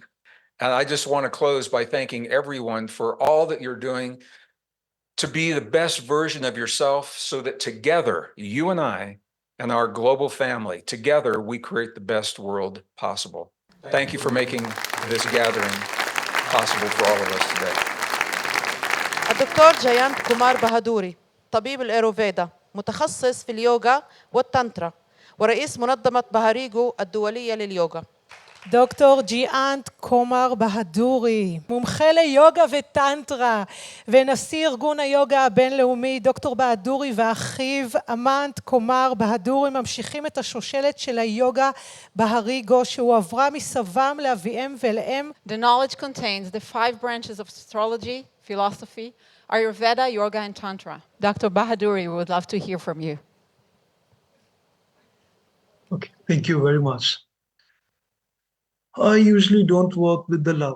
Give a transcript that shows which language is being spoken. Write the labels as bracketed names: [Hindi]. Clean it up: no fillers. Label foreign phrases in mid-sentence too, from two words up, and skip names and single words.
[English] And I just want to close by thanking everyone for all that you're doing to be the best version of yourself so that together, you and I and our global family, together we create the best world possible. Thank you for making this gathering possible for all of us today. [Arabic] الدكتور جيانت كومار بهادوري طبيب الإيروفيدا متخصص في اليوغا والتانترا ورئيس منظمة بهاريجو الدولية لليوغا. [Hebrew] דוקטור ג'יאנט קומר בהדורי, מומחה ליוגה וטנטרה ונשיא ארגון היוגה הבינלאומי. דוקטור בהדורי ואחיו אמנט קומר בהדורי ממשיכים את השושלת של היוגה בהריגו שהועברה מסבם לאביהם ולאם. [English] The knowledge contains the 5 branches of astrology, philosophy, Ayurveda, yoga, and tantra. Dr. Bahaduri, we would love to hear from you. Okay, thank you very much. I usually don't work with the love.